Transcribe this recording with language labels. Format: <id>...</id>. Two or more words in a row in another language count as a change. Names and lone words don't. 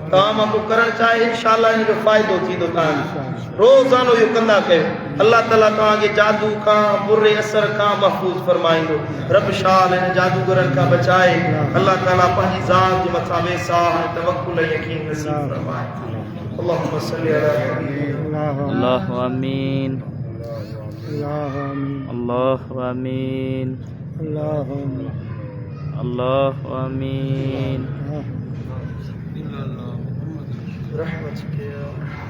<sd>तव्हां मां को करणु चाहे इंशाअल्लाह हिन जो फ़ाइदो थींदो तव्हांखे। रोज़ानो इहो कंदा कयो, अल्लाह ताला तव्हांखे जादू खां, बुरे असर खां महफ़ूज़ फरमाईंदो। रब शाल हिन जादूगरनि खां बचाए। अल्लाह ताला पंहिंजी ज़ात जे मथां वेसाह ऐं तवक्कुल ऐं यकीन नसीब फरमाए।</sd> <ar>اللهم صل على محمد. الله آمين، الله آمين، الله آمين, अल्लाहु आमीन।</ar> <sd>रहमत</sd>